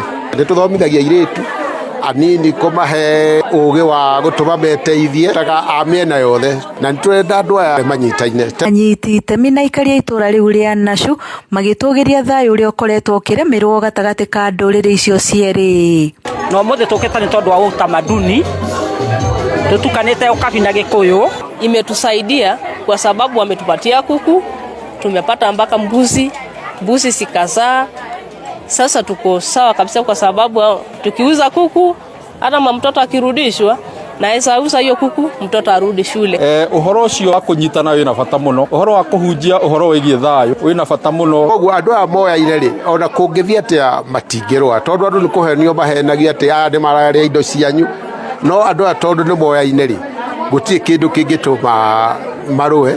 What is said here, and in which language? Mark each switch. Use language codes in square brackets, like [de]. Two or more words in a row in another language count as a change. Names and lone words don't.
[ki] Nĩ tũthomithagia airĩtu anini kũmahe ũgĩ wa gũtũma meteithie taga amĩena yothe na nĩ tũrenda andũ aya manyitaine. Anyiti itemi na ikaria itũra rĩu rĩa Nashu magĩtũgĩria thayũ ũrĩa ũkoretwo ũkĩremerwo gatagatĩ ka ndũrĩrĩ icio cierĩ. No mũthĩ tũkĩta nĩ tondũ wa utamaduni tutukanĩte Ukabi na Gĩkũyũ. [sw] Imetusaidia kwa sababu wametupatia kuku, tumepata mpaka mbuzi sikazaa. Sasa tuko sawa kabisa kwa sababu tukiuza kuku hata mtoto akirudishwa na uza hiyo kuku mtoto arudi shule. [ki] Uhoro ucio wa kunyitana wina bata muno, uhoro wa kuhunjia uhoro wigie thayo wina bata muno. Koguo andu a moya ireri ona kũngĩthia atĩa matingĩrũa tondũ andũ nĩ kũhenio mahenagia atĩ nĩ mararia indo cianyu, no andũ a tondũ nĩ moya ineri gũtirĩ kĩndũ kĩngĩtũma marũe.